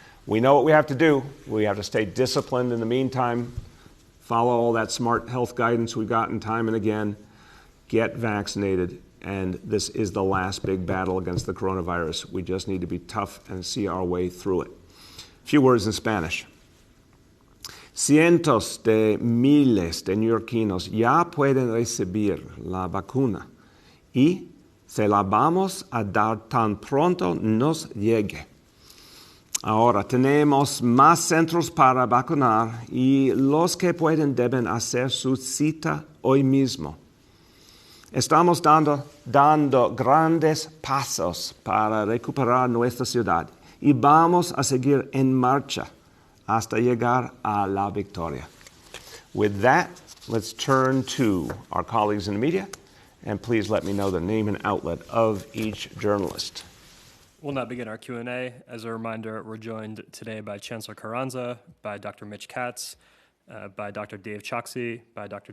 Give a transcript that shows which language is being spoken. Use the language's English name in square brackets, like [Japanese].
[English] We know what we have to do. We have to stay disciplined in the meantime, follow all that smart health guidance we've gotten time and again, get vaccinated, and this is the last big battle against the coronavirus. We just need to be tough and see our way through it. A few words in Spanish. [Spanish] Cientos de miles de neoyorquinos ya pueden recibir la vacuna y se la vamos a dar tan pronto nos llegue. Ahora tenemos más centros para vacunar y los que pueden deben hacer su cita hoy mismo. Estamos dando grandes pasos para recuperar nuestra ciudad y vamos a seguir en marcha hasta llegar a la victoria. [English] With that, let's turn to our colleagues in the media, and please let me know the name and outlet of each journalist. We'll now begin our Q&A. As a reminder, we're joined today by Chancellor Carranza, by Dr. Mitch Katz, by Dr. Dave Choksi, by Dr.